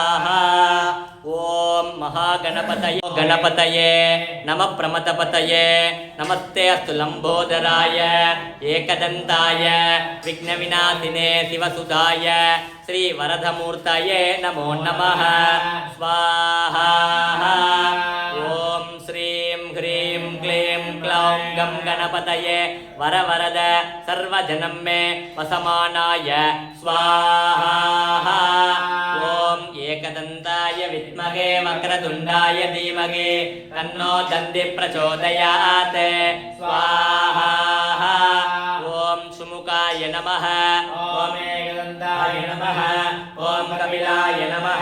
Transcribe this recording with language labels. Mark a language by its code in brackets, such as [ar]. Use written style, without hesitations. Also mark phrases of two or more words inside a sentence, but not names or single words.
[sa] ಓಂ ಮಹಾಗಣಪತಯೇ ಗಣಪತಯೇ ನಮಃ ಪ್ರಮಥಪತಯೇ ನಮಸ್ತೆ ಅಸ್ತು ಲಂಬೋದರಾಯ ಏಕದಂತಾಯ ವಿಘ್ನವಿನಾಶಿನೇ ಶಿವಸುಧಾಯ ಶ್ರೀ ವರದಮೂರ್ತಯೇ ನಮೋ ನಮಃ. ಸ್ವಾಹಾ. ಓಂ ಶ್ರೀಂ ಹ್ರೀಂ ಕ್ಲೀಂ ಕ್ಲೌಂ ಗಂ ಗಣಪತಯೇ ವರವರದ ಸರ್ವಜನಂ ಮೇ ವಸಮಾನಾಯ. ಸ್ವಾಹಾ. ಓಂ ಏಕದಂತಾಯ ವಿದ್ಮಹೇ ವಕ್ರತುಂಡಾಯ ಧೀಮಹಿ ತನ್ನೋ ದಂದಿ ಪ್ರಚೋದಯಾತ್. ಸ್ವಾಹಾ. ಓಂ ಸುಮುಖಾಯ ನಮಃ. ಓಂ ಏಕದಂತಾಯ ನಮಃ. ಓಂ ಕಪಿಲಾಯ ನಮಃ.